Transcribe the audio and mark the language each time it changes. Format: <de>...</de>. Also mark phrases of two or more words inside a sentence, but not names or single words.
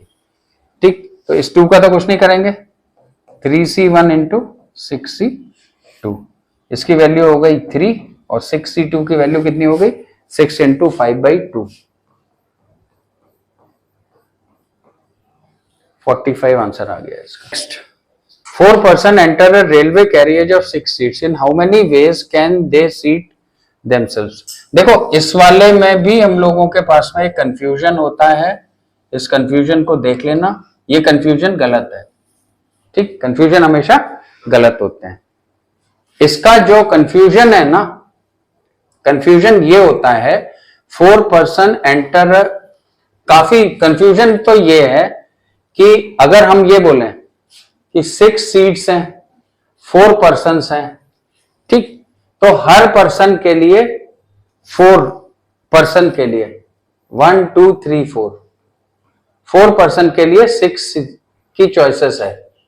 <hi>ठीक, तो इस 2 का तो कुछ नहीं करेंगे, 3C1 इंटू 6C2, इसकी वैल्यू हो गई 3, और 6C2 की वैल्यू कितनी हो गई? 6 इंटू 5/2, 45 आंसर आ गया इसका।</hi> <en>नेक्स्ट, 4 person enter a railway carriage of 6 seats. In how many ways can they seat themselves?</en> <hi>देखो इस वाले में भी हम लोगों के पास में एक कंफ्यूजन होता है, इस कंफ्यूजन को देख लेना, ये कंफ्यूजन गलत है। ठीक, कंफ्यूजन हमेशा गलत होते हैं। इसका जो कंफ्यूजन है ना, कंफ्यूजन ये होता है 4</hi> <en>person enter,</en> <hi>काफी कंफ्यूजन तो ये है कि अगर हम ये बोलें कि 6 सीट्स हैं, 4 पर्सन्स हैं, ठीक, तो हर पर्सन के लिए 4 पर्सन के लिए 1 2 3 4 पर्सन के लिए 6 की चॉइसेस है,</hi>